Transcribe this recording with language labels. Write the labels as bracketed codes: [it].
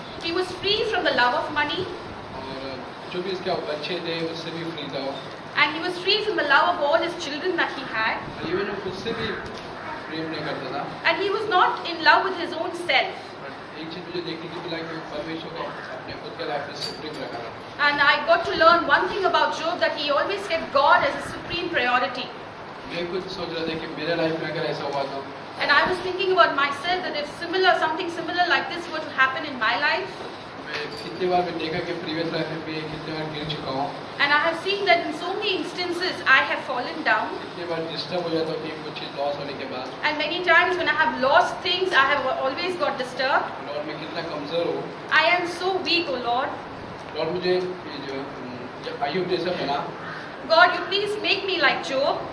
[en] He was free from the love of money, [hi] और जो भी इसके बच्चे थे उससे भी फ्री था [en] and he was free from the love of all his children that he had, [hi] और इवन वो खुद से भी प्रेम नहीं करता था. [en] and he was not in love with his own self. [hi] But एक चीज मुझे देखने की मिला कि परमेश्वर को अपने खुद के लाइफ में सुप्रीम रखा था. [en] And I got to learn one thing about Job, that he always kept God as his supreme priority. [hi] मैं कुछ सोच रहा था कि मेरे लाइफ में अगर ऐसा हुआ तो [en] And I was thinking about myself that if something similar like this were to happen in my life, [hi] मैं कितने बार मैं देखा कि प्रीवियस लाइफ में भी कितने बार गिर चुका हूँ. [en] and I have seen that in so many instances I have fallen down, [hi] कितने बार डिस्टर्ब हो जाता हूँ कि कुछ चीज लॉस होने के बाद. [en] and many times when I have lost things, I have always got disturbed. [hi] और मैं कितना कमजोर हूँ. [en] I am so weak, O Lord. [hi] और मुझे ये जो जब अय्यूब जैसा बना [en] God, you please make me like Job.